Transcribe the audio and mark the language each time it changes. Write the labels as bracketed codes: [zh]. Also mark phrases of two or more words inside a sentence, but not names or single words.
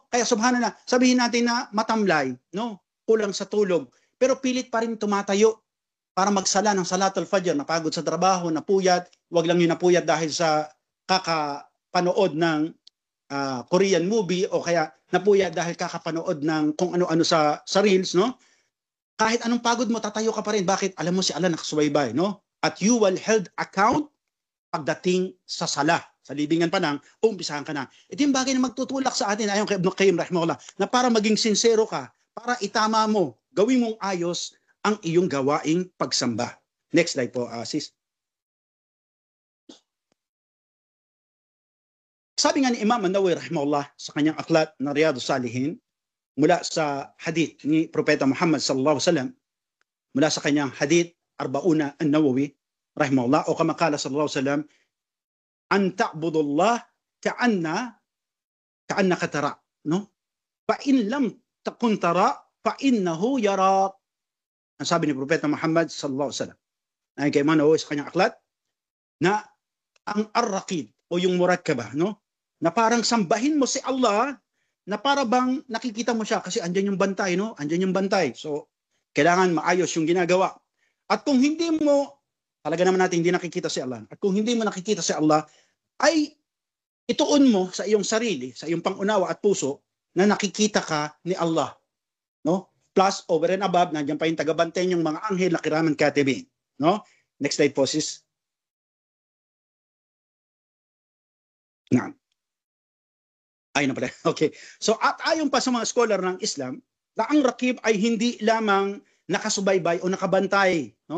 [tl] Kaya subhanallah, sabihin natin na matamlay, no? Kulang sa tulog, pero pilit pa rin tumatayo para magsala ng [ar] صلاة الفجر, [tl] napagod sa trabaho, napuyat, wag lang yung napuyat dahil sa kakapanood ng [en] Korean movie [tl] o kaya napuyat dahil kakapanood ng kung ano-ano sa reels, no? Kahit anong pagod mo, tatayo ka pa rin. Bakit? Alam mo si Allah nakasubaybay, no? At [en] you will held account [tl] pagdating sa sala. Sa libingan pa nang, umpisahan ka na. Ito yung bagay na magtutulak sa atin, ayon kay Ibn Qayyim rahimahullah, na para maging sincero ka, para itama mo, gawin mong ayos ang iyong gawaing pagsamba. [en] Next slide [tl] po, sis. Sabi nga ni Imam An-Nawawi rahimahullah sa kanyang aklat na Riyadus Salihin, mula sa hadith ni Propeta Muhammad [ar] صلى الله عليه وسلم, [tl] mula sa kanyang [ar] حديث الأربعين النووي رحمه الله أو كما قال صلى الله عليه وسلم أن تعبد الله كأنك تراه, no? فإن لم تكن تراه فإنه يراك. [tl] Ang sabi ni Propeta Muhammad [ar] صلى الله عليه وسلم [tl] ay kay Imam Nawawi sa kanyang aklat na ang ar-raqib o yung murakkaba, no? Na parang sambahin mo si Allah na para bang nakikita mo siya kasi andyan yung bantay, no? Andyan yung bantay. So kailangan maayos yung ginagawa. At kung hindi mo, talaga naman natin hindi nakikita si Allah. At kung hindi mo nakikita si Allah, ay ituon mo sa iyong sarili, sa iyong pangunawa at puso na nakikita ka ni Allah. [en] No? Plus, over and above, [tl] nandiyan pa yung tagabantay yung mga anghel na [ar] كراما كاتبين. [tl] No? [en] Next slide [tl] po, sis. Na. Ayun na pala. Okay. So at ayon pa sa mga scholar ng Islam, na ang rakib ay hindi lamang nakasubaybay o nakabantay, no?